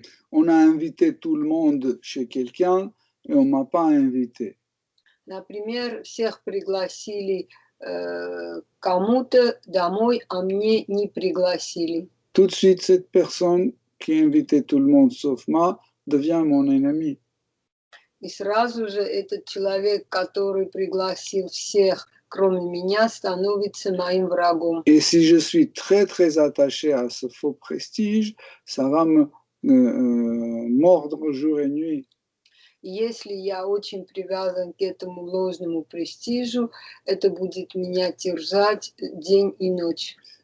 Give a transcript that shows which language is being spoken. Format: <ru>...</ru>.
<fr>On a invité tout le monde chez quelqu'un et on m'a pas invité.</fr> <ru>Например, всех пригласили кому-то домой, а мне не пригласили.</ru> <fr>Tout de suite, cette personne qui invitait tout le monde sauf moi devient mon ennemi.</fr> <ru>И сразу же этот человек, который пригласил всех, кроме меня, становится моим врагом.</ru> <fr>Et si je suis très très attaché à ce faux prestige, ça va me mordre jour et nuit.</fr> <ru>Если я очень привязан к этому ложному престижу, это будет меня терзать день и ночь.</ru>